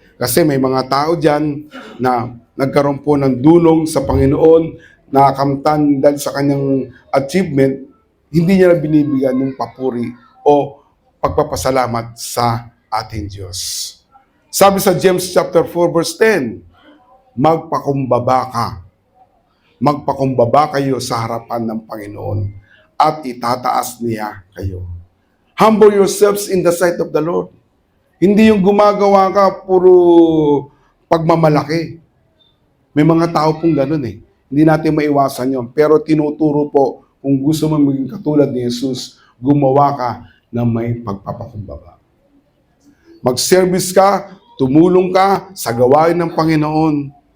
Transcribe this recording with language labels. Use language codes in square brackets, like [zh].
[tl] Kasi may mga tao dyan na nagkaroon po ng dulong sa Panginoon, nakakamtan dahil sa kanyang achievement, hindi niya na binibigyan ng papuri o pagpapasalamat sa ating Diyos. Sabi sa James chapter 4 verse 10, magpakumbaba ka. Magpakumbaba kayo sa harapan ng Panginoon at itataas niya kayo. [en] Humble yourselves in the sight of the Lord. [tl] Hindi yung gumagawa ka puro pagmamalaki. May mga tao pong ganun eh. Hindi natin maiwasan yon. Pero tinuturo po, kung gusto mo maging katulad ni Jesus, gumawa ka na may pagpapakumbaba. Mag-service ka, tumulong ka sa gawain ng Panginoon.